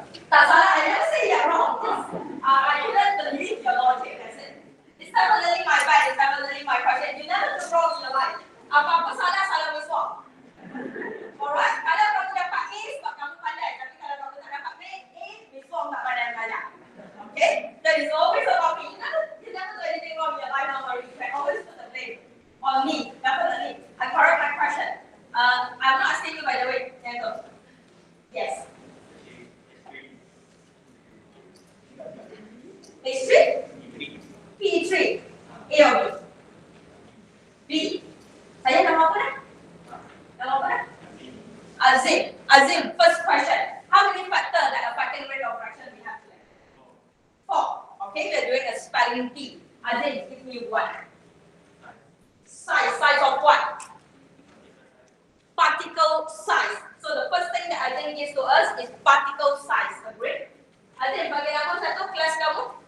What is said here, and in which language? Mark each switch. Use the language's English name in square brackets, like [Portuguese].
[Malay] Tak salah, [English] I never say you're wrong. I couldn't believe your logic. That's it. It's definitely my bad. It's definitely my question. You never do wrong in your life. [Malay] Apa-apa salah miswak. Alright, kalau kamu dapat A sebab kamu pandai. Tapi kalau kamu tak dapat B, A, miswak tak pandai banyak. Okay? [English] That is always about me. You never do anything wrong in your life, don't worry. You can always put the blame on me. Definitely. I correct my question. I'm not asking you by the way. Yes. [Malay] H3? P3. [English] A or B? [Malay] B. Saya nama apa dah? Nama apa dah? Azim. [English] Azim, first question. How many factors that affecting rate of fraction we have today? 4. Okay, we are doing a spelling bee. Azim, give me one. Size of what? Particle size. So the first thing that Azim gives to us is particle size. Agree? [Malay] Azim, bagi nama satu kelas kamu?